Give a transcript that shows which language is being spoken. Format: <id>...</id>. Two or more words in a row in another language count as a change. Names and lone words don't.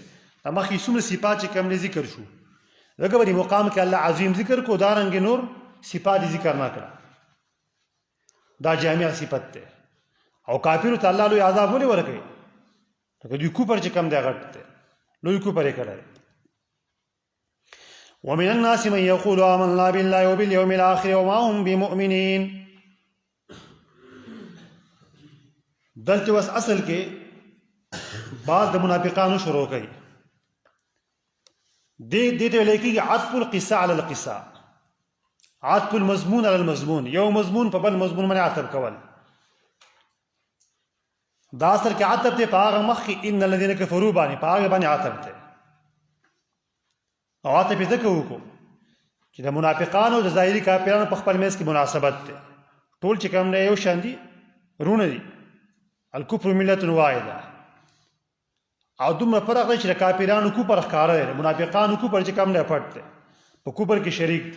<ps>دا مخکې څومره صفات چې کوم نه ذکر شو، دغه په مقام کې الله عظیم ذکر کو، دارنګې نور صفات ذکر نه کړه. دا جامع صفت دی. او کافرو ته الله لوی عذاب ولې ورکوي؟ لکه دوی کفر چې کوم دی غټ دی، لوی کفر یې کړی.</ps> <ar>ومن الناس من يقول آمنا بالله وباليوم الآخر وما هم بمؤمنين.</ar> <ps>دلته وس اصل کې بعض د منافقانو شروع کوي. دې ته ویل کېږي</ps> <ar>عطف القصه على القصه، عطف المضمون على المضمون،</ar> <ps>یو مضمون په بل مضمون باندې عطف کول. دا اصل کې عطف دی په هغه مخ کې</ps> <ar>ان الذين كفروا</ar> <ps>باندې، په هغه باندې عطف دی. او عطف یې ځکه وکړو چې د منافقانو د ظاهري کافرانو په خپل منځ کې مناسبت دی. ټول چې کوم نه یو شان دي، رونه دي،</ps> <ar>الکفر ملت واحده.</ar> <ps>او دومره فرق دی چې د کافرانو کفر ښکاره دی، منافقانو کفر چې کوم نه پټ دی، په کفر کې شریک دي.</ps>